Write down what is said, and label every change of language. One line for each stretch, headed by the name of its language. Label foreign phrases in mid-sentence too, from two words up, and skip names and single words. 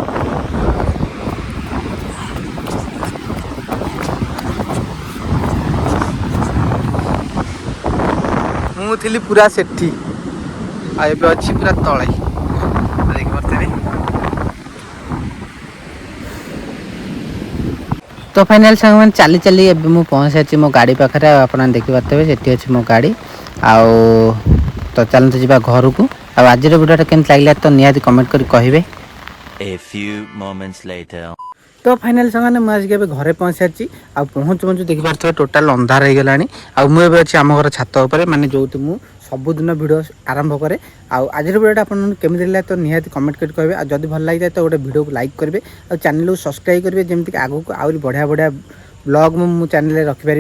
Odia: ମୁଁ ଥିଲି ପୁରା ସେଠି, ଆଉ ଏବେ ଅଛି ପୁରା ତଳେ ଦେଖିପାରୁଥିବେ। ତ ଫାଇନାଲ ସାଙ୍ଗମାନେ ଚାଲି ଚାଲି ଏବେ ମୁଁ ପହଞ୍ଚିଛି ମୋ ଗାଡ଼ି ପାଖରେ, ଆଉ ଆପଣ ଦେଖିପାରୁଥିବେ ସେଠି ଅଛି ମୋ ଗାଡ଼ି। ଆଉ ତ ଚାଲନ୍ତୁ ଯିବା ଘରକୁ। ଆଉ ଆଜିର ଭିଡ଼ିଓଟା କେମିତି ଲାଗିଲା ତ ନିହାତି କମେଣ୍ଟ କରି କହିବେ।
English: A few moments later.
Odia: ତ ଫାଇନାଲ ସାଙ୍ଗମାନେ ମୁଁ ଆସିକି ଏବେ ଘରେ ପହଞ୍ଚିସାରିଛି, ଆଉ ପହଞ୍ଚୁ ଦେଖିପାରୁଥିବେ ଟୋଟାଲ ଅନ୍ଧାର ହେଇଗଲାଣି। ଆଉ ମୁଁ ଏବେ ଅଛି ଆମ ଘର ଛାତ ଉପରେ, ମାନେ ଯେଉଁଠି ମୁଁ ସବୁଦିନ ଭିଡ଼ିଓ ଆରମ୍ଭ କରେ। ଆଉ ଆଜିର ଭିଡ଼ିଓଟା ଆପଣଙ୍କୁ କେମିତି ଲାଗିଲା ତ ନିହାତି କମେଣ୍ଟ କରି କହିବେ। ଆଉ ଯଦି ଭଲ ଲାଗିଥାଏ ତ ଗୋଟେ ଭିଡ଼ିଓକୁ ଲାଇକ୍ କରିବେ, ଆଉ ଚ୍ୟାନେଲକୁ ସବସ୍କ୍ରାଇବ୍ କରିବେ, ଯେମିତିକି ଆଗକୁ ଆହୁରି ବଢ଼ିଆ ବ୍ଲଗ୍ ମୁଁ ଚ୍ୟାନେଲରେ ରଖିପାରିବି।